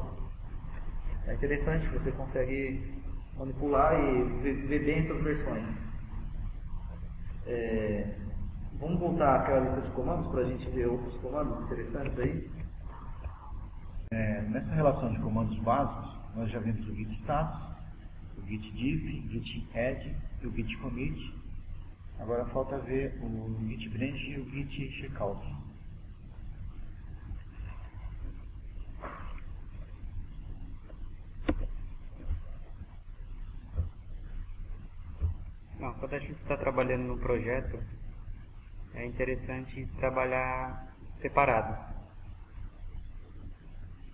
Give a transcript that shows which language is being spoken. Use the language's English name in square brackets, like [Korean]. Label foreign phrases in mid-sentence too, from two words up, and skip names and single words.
[Portuguese] É interessante, você consegue manipular e ver bem essas versões. Vamos voltar àquela lista de comandos para a gente ver outros comandos interessantes aí. Nessa relação de comandos básicos, nós já vimos o git status, o git diff, o git add e o git commit. Agora falta ver o git branch e o git checkout. Não, quando a gente está trabalhando no projeto, é interessante trabalhar separado.